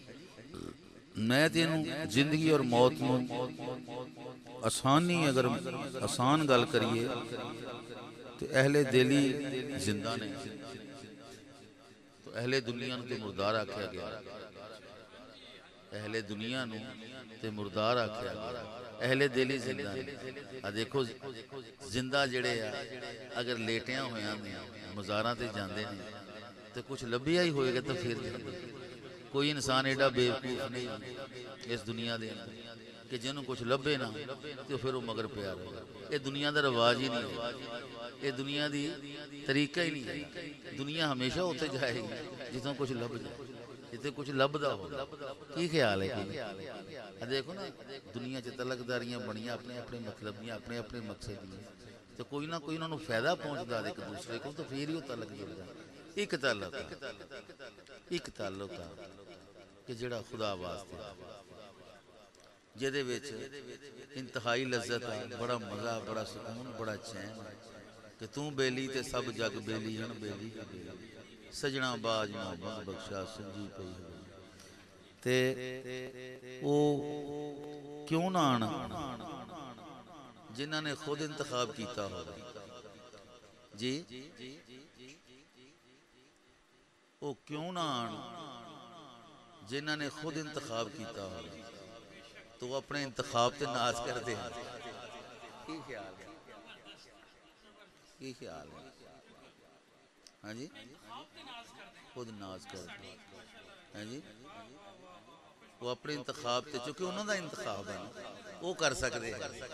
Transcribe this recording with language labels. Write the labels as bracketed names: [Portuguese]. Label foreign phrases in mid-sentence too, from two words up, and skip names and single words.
[Punjabi] میں تینوں زندگی اور موت میں آسانی اگر آسان گل کریے تو اہل دلی زندہ نے، تو اہل دنیا نو تے مردار آکھیا گیا، اہل دنیا نو تے مردار آکھیا گیا، اہل دلی زندہ نے، دیکھو زندہ جڑے ہیں اگر لیٹیاں ہویاں نے مزاراں تے جاندے نے تو کچھ لبھیا ہی ہوئے گا تو پھر کوئی انسان ایڈا بے وقوف نہیں اس دنیا دے کہ جنہوں کچھ لبھے نا تو پھر وہ مگر پیار ہوگا، یہ دنیا دا رواج ہی نہیں ہے، یہ دنیا دی طریقہ ہی نہیں ہے، دنیا ہمیشہ ہوتے جائے گی جتوں کچھ لب جائے، جتے کچھ لب دا ہوگا، کی خیال ہے کہ دیکھو نا دنیا چ تلق داریاں بنیاں اپنے اپنے مطلب دیاں اپنے اپنے مقصد دیاں تو کوئی نہ کوئی انہوں فائدہ پہنچدا ایک دوسرے کو تو پھر ہی وہ تعلق جڑدا، ایک تعلق کہ جڑا خدا واسطے جدے وچ انتہائی لذت ہے، بڑا مزہ، بڑا سکون، بڑا چین، کہ توں بیلی تے سب جگ بیلی ہن بیلی سجنا باج محبت بخشا سنجی پئی تے او کیوں نہ آنا جنہاں نے خود انتخاب کیتا ہو جی او کیوں نہ آنا جنہاں نے خود انتخاب کیتا ہو تو وہ اپنے انتخاب تے ناز کر دے کی خیال ہے کی خیال ہے ہاں جی خود ناز کر دے ہاں جی وہ اپنے انتخاب تے چونکہ انہوں دا انتخاب ہے وہ کر سکتے ہیں